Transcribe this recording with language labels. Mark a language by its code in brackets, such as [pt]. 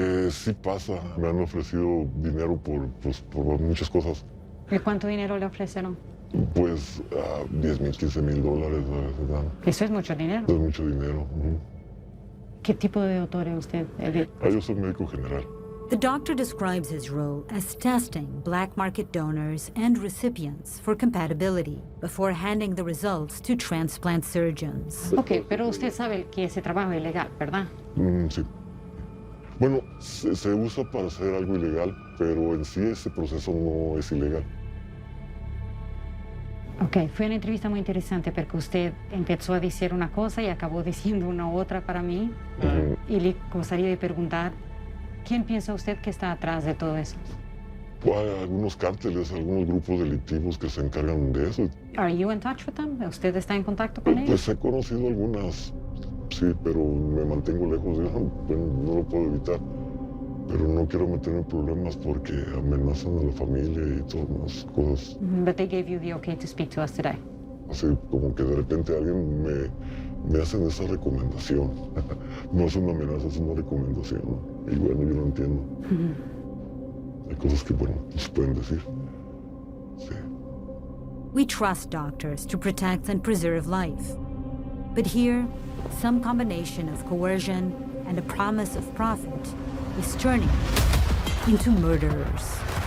[es] Sí pasa. Me han ofrecido dinero por muchas cosas. ¿Y cuánto dinero le ofrecieron? Pues $10,000, $15,000 a veces dan. Eso es mucho dinero. Es mucho dinero. ¿Qué tipo de doctor es usted? Yo soy médico general. [en] The doctor describes his role as testing black market donors and recipients for compatibility before handing the results to transplant surgeons. [es] Ok, pero usted sabe que ese trabajo es ilegal, ¿verdad? Sí. Bueno, se usa para hacer algo ilegal, pero en sí ese proceso no es ilegal. Ok, fue una entrevista muy interesante porque usted empezó a decir una cosa y acabó diciendo una otra para mí. Y le gustaría de preguntar, ¿quién piensa usted que está atrás de todo eso? Hay algunos cárteles, algunos grupos delictivos que se encargan de eso. [en] Are you in touch with them? [es] ¿Usted está en contacto con ellos? Pues he conocido algunas, sí, pero me mantengo lejos de eso, no lo puedo evitar. Pero no quiero meterme en problemas porque amenazan a la familia y todas las cosas. [en] But they gave you the okay to speak to us today. [es] Así como que de repente alguien me hacen esa recomendación. No es una amenaza, es una recomendación. Y bueno, yo no entiendo. Hay cosas que, bueno, no se pueden decir. Sí. [en] We trust doctors to protect and preserve life. But here, some combination of coercion and a promise of profit is turning into murderers.